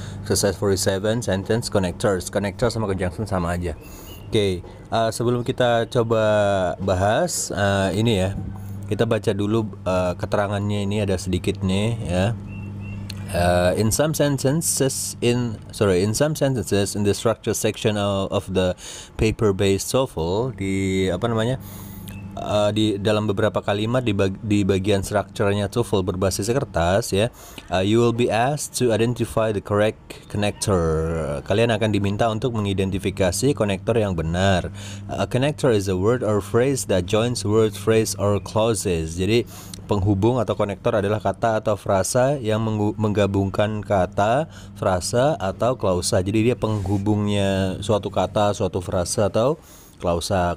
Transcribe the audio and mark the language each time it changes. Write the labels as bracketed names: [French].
[English] Exercise 47 sentence connectors. [Indonesian] Connector sama conjunction sama aja. Oke, sebelum kita coba bahas ini ya, kita baca dulu keterangannya. Ini ada sedikit nih ya. [English] In some sentences in the structure section of the paper-based TOEFL, [Indonesian] di apa namanya, di dalam beberapa kalimat di bagian strukturnya TOEFL berbasis kertas ya, [English] you will be asked to identify the correct connector. [Indonesian] Kalian akan diminta untuk mengidentifikasi konektor yang benar. [English] A connector is a word or phrase that joins word, phrase, or clauses. [Indonesian] Jadi penghubung atau konektor adalah kata atau frasa yang menggabungkan kata, frasa, atau klausa. Jadi dia penghubungnya suatu kata, suatu frasa, atau klausa.